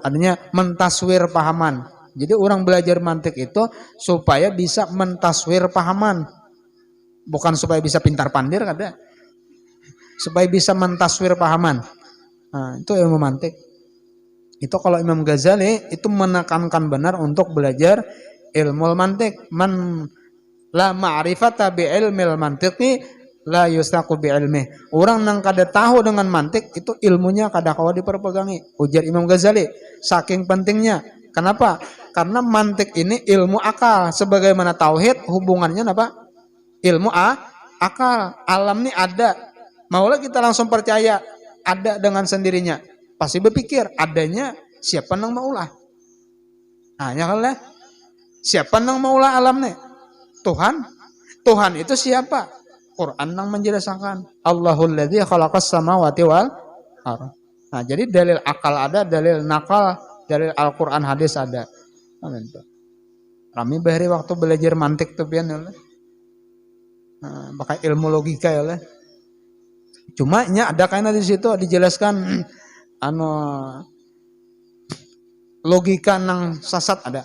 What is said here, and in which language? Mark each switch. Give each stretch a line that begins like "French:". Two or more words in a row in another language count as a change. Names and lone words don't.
Banjar: Artinya mentaswir pahaman. Jadi orang belajar mantik itu supaya bisa mentaswir pahaman. Bukan supaya bisa pintar pandir kada. Supaya bisa mentaswir pahaman. Itu ilmu mantik. Itu kalau Imam Ghazali itu menekankan benar untuk belajar ilmu mantik.
Arabic: من لا معرفة بعلم المنطق لا يوثق بعلم.
Banjar: Orang nang kada tahu dengan mantik itu ilmunya kada kawa diperpegangi. Ujar Imam Ghazali, saking pentingnya. Kenapa? Karena mantik ini ilmu akal, sebagaimana tauhid hubungannya apa? Ilmu akal. Alam ini ada. Maulah kita langsung percaya ada dengan sendirinya. Pasti berpikir adanya siapa nang maulah. Nah, ya kan lah. Siapa nang maulah alam nih? Tuhan. Tuhan itu siapa? Quran nang menjelaskan.
Arabic: الله الذي خلق السماوات والأرض.
Banjar: Nah, jadi dalil akal ada, dalil nakal, dalil Al-Qur'an hadis ada. Amin. Kami bahari waktu belajar mantik tuh pian ya. Nah, pakai ilmu logika ya lah. Cuma nya ada kayaknya di situ dijelaskan logika nang sasat ada.